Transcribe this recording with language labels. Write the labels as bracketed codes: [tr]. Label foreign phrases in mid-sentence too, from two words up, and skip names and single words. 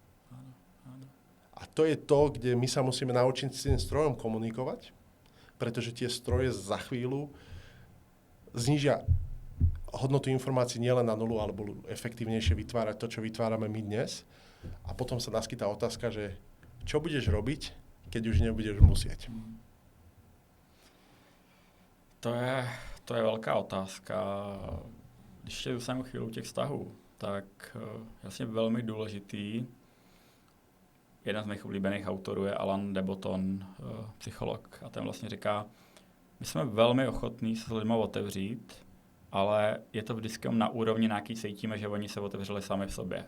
[sk] A to je to, kde my sa musíme naučiť s tým strojom komunikovať, pretože tie stroje za chvíľu znížia hodnotu informácií nielen na nulu, ale budú efektívnejšie vytvárať to, čo vytvárame my dnes. A potom sa naskytá otázka, že čo budeš robiť, keď už nebudeš musieť? [cs] To je velká otázka. Když je jsem chvíli u těch vztahů, tak jasně velmi důležitý, jeden z mých oblíbených autorů je Alan de Botton, psycholog, a ten vlastně říká, my jsme velmi ochotní se s lidmi otevřít, ale je to vždycky na úrovni nějaký cítíme, že oni se otevřeli sami v sobě.